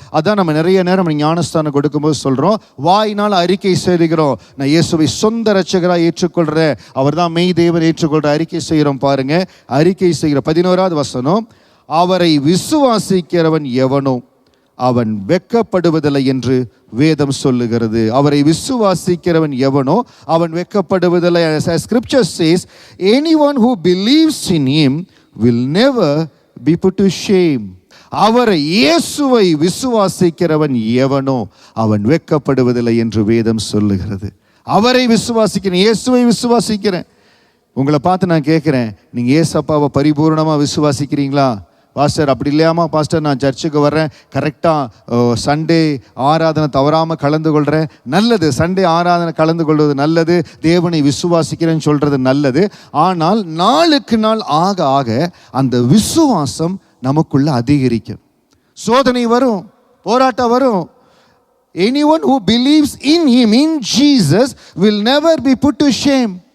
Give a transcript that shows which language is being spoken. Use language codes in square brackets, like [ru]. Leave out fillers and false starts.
[ta] அதான் நம்ம நிறைய நேரம் ஞானஸ்தானம் கொடுக்கும்போது சொல்கிறோம், வாயினால் அறிக்கை செய்கிறோம், நான் இயேசுவை சொந்த ரட்சகராக ஏற்றுக்கொள்கிறேன், அவர் தான் மெய் தேவன் ஏற்றுக்கொள்கிற அறிக்கை செய்கிறோம். பாருங்க, அறிக்கை செய்கிற 11வது வசனம், அவரை விசுவாசிக்கிறவன் எவனோ அவன் வெட்கப்படுவதில்லை என்று வேதம் சொல்லுகிறது. அவரை விசுவாசிக்கிறவன் எவனோ அவன் வெட்கப்படுவதில்லை. [en] Scripture says, anyone who believes in him will never be put to shame. [ta] அவரை இயேசுவை விசுவாசிக்கிறவன் எவனோ அவன் வெட்கப்படுவதில்லை என்று வேதம் சொல்லுகிறது. அவரை விசுவாசிக்கிறேன், இயேசுவை விசுவாசிக்கிறேன். உங்களை பார்த்து நான் கேட்குறேன், நீங்கள் ஏசப்பாவை பரிபூர்ணமாக விசுவாசிக்கிறீங்களா? பாஸ்டர் அப்படி இல்லையாமா பாஸ்டர், நான் சர்ச்சுக்கு வர்றேன், கரெக்டாக சண்டே ஆராதனை தவறாமல் கலந்து கொள்கிறேன். நல்லது, சண்டே ஆராதனை கலந்து கொள்வது நல்லது, தேவனை விசுவாசிக்கிறேன்னு சொல்கிறது நல்லது. ஆனால் நாளுக்கு நாள் ஆக ஆக அந்த விசுவாசம் நமக்குள்ள அதிகரிக்கும். சோதனை வரும், போராட்டம் வரும். [en] Anyone who believes in him, in Jesus, will never be put to shame.